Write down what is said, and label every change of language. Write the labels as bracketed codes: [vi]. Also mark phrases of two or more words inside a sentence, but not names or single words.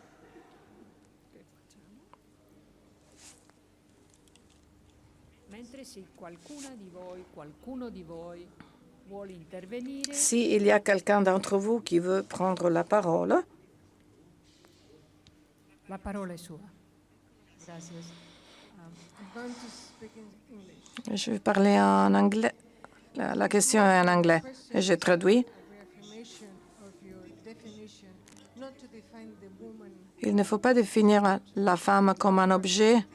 [fr] S'il y a quelqu'un d'entre vous qui veut prendre la parole. [it] La parola è sua. [fr] Je vais parler en anglais. La question est en anglais. Et je traduis. Il ne faut pas définir la femme comme un objet.